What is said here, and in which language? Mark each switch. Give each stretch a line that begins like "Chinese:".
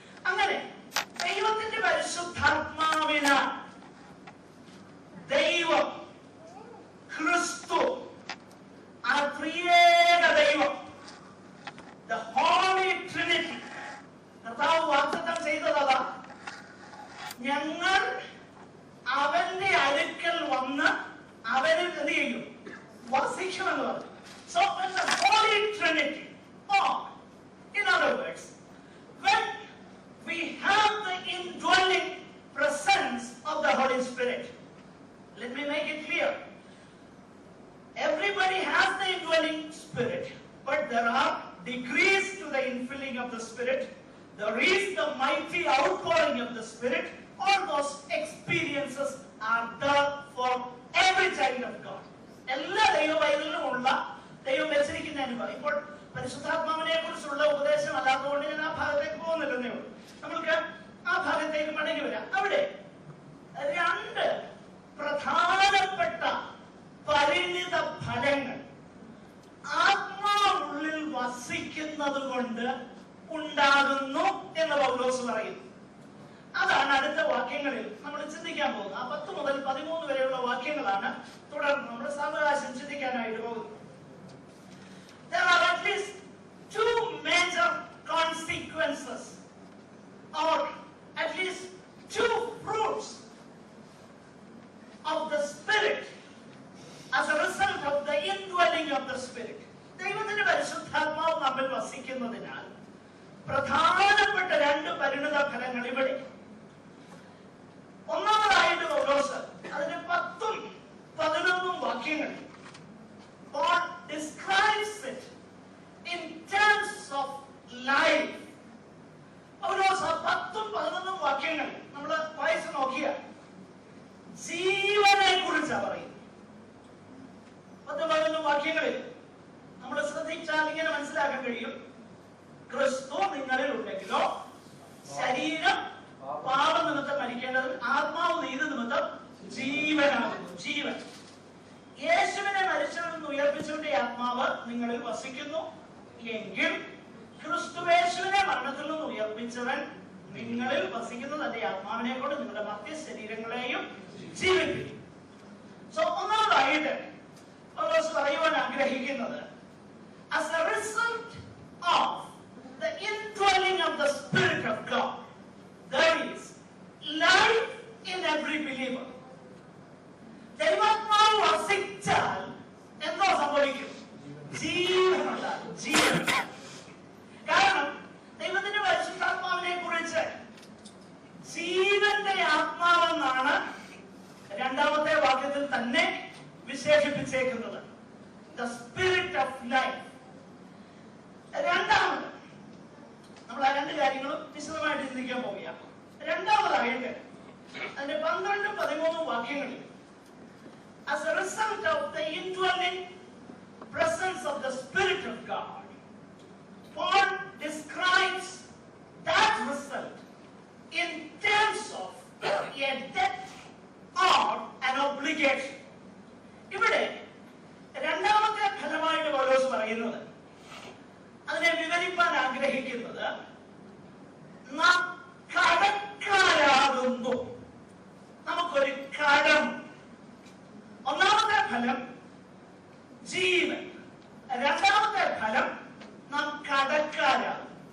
Malayalam: അങ്ങനെ ദൈവത്തിന്റെ പരിശുദ്ധാത്മാവിന് ദൈവം, ക്രിസ്തു, ആ ത്രിയേക ദൈവം,
English: the Holy Trinity,
Malayalam: കർത്താവ് വാഗ്ദത്തം ചെയ്തതാ, ഞങ്ങൾ അവന്റെ അടുക്കൽ വന്ന് അവനിൽ എന്ത് ചെയ്യും? വസിക്കുമെന്ന് പറഞ്ഞു.
English: So when the Holy Trinity, or in other words, when we have the indwelling presence of the Holy Spirit, let me make it clear. Everybody has the indwelling spirit, but there are degrees to the infilling of the Spirit. There is the mighty outpouring of the Spirit. All those experiences are there for every child of God.
Malayalam: എല്ലാ ദൈവവൈതലിനും ഉള്ള ദൈവം വെച്ചിരിക്കുന്ന അനുഭവം. ഇപ്പോൾ പരിശുദ്ധാത്മാവിനെ കുറിച്ചുള്ള ഉപദേശം അല്ലാത്തതുകൊണ്ട് ഞാൻ ആ ഭാഗത്തേക്ക് പോകുന്നില്ലെന്നേ ഉള്ളൂ. നമുക്ക് ആ ഭാഗത്തേക്ക് മടങ്ങി വരാം. അവിടെ രണ്ട് പ്രധാനപ്പെട്ട പരിണിത ഫലങ്ങൾ ആത്മാവുള്ളിൽ വസിക്കുന്നത് കൊണ്ട് ഉണ്ടാകുന്നു എന്ന് പൗലോസ് പറയുന്നു. അതാണ് അടുത്ത വാക്യങ്ങളിൽ നമ്മൾ ചിന്തിക്കാൻ പോകുന്നത്. ആ 10 മുതൽ 13 വരെയുള്ള വാക്യങ്ങളാണ് തുടർന്ന് നമ്മൾ സാവകാശം ചിന്തിക്കാനായിട്ട് പോകുന്നത്.
English: There are at least 2 major consequences or at least 2 fruits of the Spirit as a result of the indwelling of the Spirit.
Malayalam: ദൈവത്തിന്റെ പരിശുദ്ധാത്മാവ് നമ്മിൽ വസിക്കുന്നതിനാൽ പ്രധാനപ്പെട്ട 2 പരിണിത ഫലങ്ങൾ ഇവിടെ. ഒന്നാമതായിട്ട് പൗലോസ് അതിന്റെ 10-11 വാക്യങ്ങൾ
English: describes it in terms of life.
Malayalam: പൗലോസ് 10-11 വാക്യങ്ങൾ നമ്മൾ വായിച്ചു നോക്കിയ ജീവനെ കുറിച്ചാണ് പറയുന്നത്. 10-11 വാക്യങ്ങളിൽ നമ്മൾ ശ്രദ്ധിച്ചാൽ ഇങ്ങനെ മനസ്സിലാക്കാൻ കഴിയും, ക്രിസ്തു നിങ്ങളിൽ ഉണ്ടെങ്കിലോ ശരീരം പാപനിമിത്തം മരിക്കേണ്ടത്, ആത്മാവ് നീതി നിമിത്തം ജീവനാകുന്നു. ജീവൻ യേശുവിനെ മരിച്ചവരിൽ നിന്ന് ഉയർപ്പിച്ചവന്റെ ആത്മാവ് നിങ്ങളിൽ വസിക്കുന്നു എങ്കിൽ ക്രിസ്തുയേശുവിനെ മരണത്തിൽ നിന്ന് ഉയർപ്പിച്ചവൻ നിങ്ങളിൽ വസിക്കുന്ന തന്റെ ആത്മാവിനെ കൊണ്ട് നിങ്ങളുടെ മധ്യ ശരീരങ്ങളെയും ജീവിപ്പിക്കും. സോ ഒന്നാമതായിട്ട് പൗലോസ് പറയുവാൻ ആഗ്രഹിക്കുന്നത്,
English: as a result of the indwelling of the Spirit of God, there is life in every believer.
Malayalam: ദൈവാത്മാവ് വസിച്ചാൽ എന്തോ സംഭവിക്കും? ജീവനുണ്ടാകും. ജീവൻ. കാരണം ദൈവത്തിന്റെ പരിശുദ്ധാത്മാവിനെ കുറിച്ച് ജീവന്റെ ആത്മാവെന്നാണ് 2-ാമത്തെ വാക്യത്തിൽ തന്നെ വിശേഷിപ്പിച്ചേക്കുന്നത്.
English: The spirit of life.
Malayalam: രണ്ടാമത് നമ്മൾ ആ രണ്ട് കാര്യങ്ങളും വിശദമായിട്ട് ചിന്തിക്കാൻ പോവുകയാണ്. രണ്ടാമതായിട്ട് അതിന്റെ 12-13 വാക്യങ്ങളിൽ
English: as a result of the indwelling presence of the Spirit of God, Paul describes that result in terms of a debt or an obligation.
Malayalam: ഇവിടെ രണ്ടാമത്തെ ഫലമായിട്ട് പൗലോസ് പറയുന്നത്, അതിനെ വിവരിക്കാൻ ആഗ്രഹിക്കുന്നത്, നാം കടക്കാരാകുന്നു. നമുക്കൊരു കടം. ഒന്നാമത്തെ ഫലം ജീവൻ, രണ്ടാമത്തെ ഫലം നാം കടക്കാരാകും.